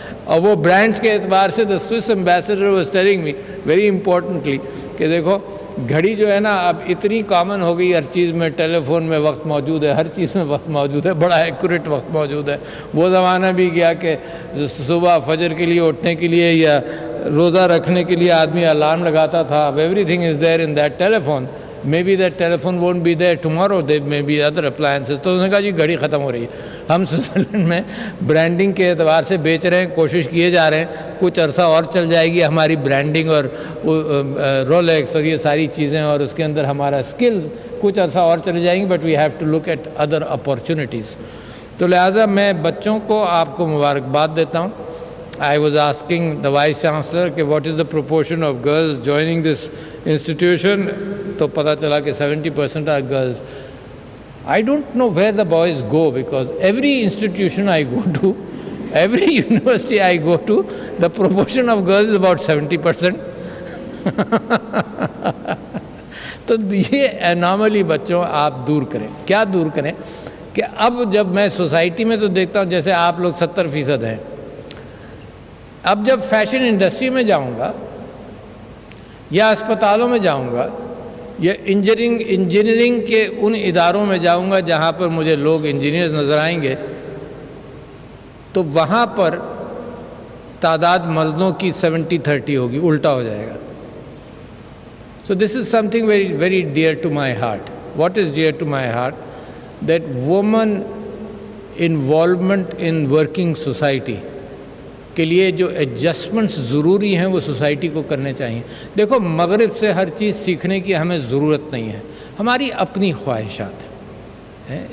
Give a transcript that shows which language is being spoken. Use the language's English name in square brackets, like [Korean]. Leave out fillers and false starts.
[Urdu] اور وہ برانڈس کے اعتبار سے [English] the Swiss ambassador was telling me very importantly [Urdu] کہ دیکھو گھڑی جو ہے نا اب اتنی کامن ہو گئی، ہر چیز میں ٹیلی فون میں وقت موجود ہے، ہر چیز میں وقت موجود ہے، بڑا ایکوریٹ وقت موجود ہے. وہ زمانہ بھی گیا کہ صبح فجر کے لیے اٹھنے کے لیے یا روزہ رکھنے کے لیے آدمی الارم لگاتا تھا. [English] اب everything is there in that telephone. Maybe that telephone won't be there tomorrow, there may be other appliances. [Urdu] تو انہوں نے کہا جی گھڑی ختم ہو رہی ہے. ہم سوئٹزرلینڈ میں برانڈنگ کے اعتبار سے بیچ رہے ہیں، کوشش کیے جا رہے ہیں، کچھ عرصہ اور چل جائے گی ہماری برانڈنگ اور رولیکس اور یہ ساری چیزیں اور اس کے اندر ہمارا اسکلز کچھ عرصہ اور چلے جائیں گی. [English] But we have to look at other opportunities. [Urdu] تو لہٰذا میں بچوں کو آپ کو مبارکباد دیتا ہوں. [English] I was asking the Vice Chancellor کہ what is the proportion of girls joining this institution. [Urdu] تو پتہ چلا کہ [English] 70% are girls. I don't know where the boys go because every institution I go to Every university I go to, the proportion of girls is about 70%. [Urdu] تو یہ anomaly بچوں آپ دور کریں. کیا دور کریں کہ اب جب میں سوسائٹی میں تو دیکھتا ہوں جیسے آپ لوگ 70% ہیں. اب جب فیشن انڈسٹری میں جاؤں گا یا اسپتالوں میں جاؤں گا یا انجینئرنگ کے ان اداروں میں جاؤں گا جہاں پر مجھے لوگ انجینئرز نظر آئیں گے, تو وہاں پر تعداد مردوں کی 70-30 ہوگی, الٹا ہو جائے گا. [English] So this is something very, very dear to my heart. What is dear to my heart? That woman involvement in working society [Urdu] کے لیے جو ایڈجسٹمنٹس ضروری ہیں وہ سوسائٹی کو کرنے چاہیے. دیکھو مغرب سے ہر چیز سیکھنے کی ہمیں ضرورت نہیں ہے, ہماری اپنی خواہشات ہیں.